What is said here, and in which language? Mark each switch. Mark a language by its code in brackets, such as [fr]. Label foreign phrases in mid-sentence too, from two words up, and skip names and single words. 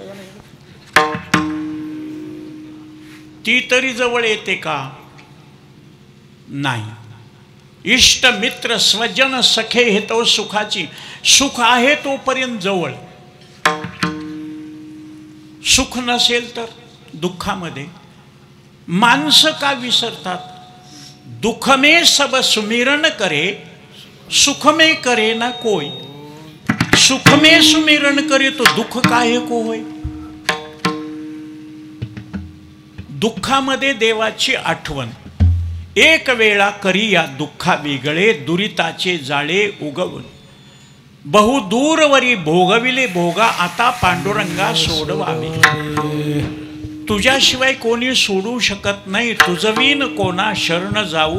[mr] ती तरी जवळ येते का नाही इष्ट मित्र स्वजन सखे हे तो सुखाची सुख आहे तोपर्यंत जवळ सुख नसेल तर दुःखामध्ये माणसं का विसरतात [hi] दुख में सब सुमिरन करे सुख में करे ना कोई सुख में सुमिरन करे तो दुःख काय को होय [mr] दुःखामध्ये देवाची आठवण एक वेळा करी या दुःखा वेगळे दुरिताचे जाळे उगवून बहु दूरवरी भोगविले भोगा आता पांडुरंगा सोडवावे तुझ्याशिवाय कोणी सोडू शकत नाही तुझवीन कोणा शरण जाऊ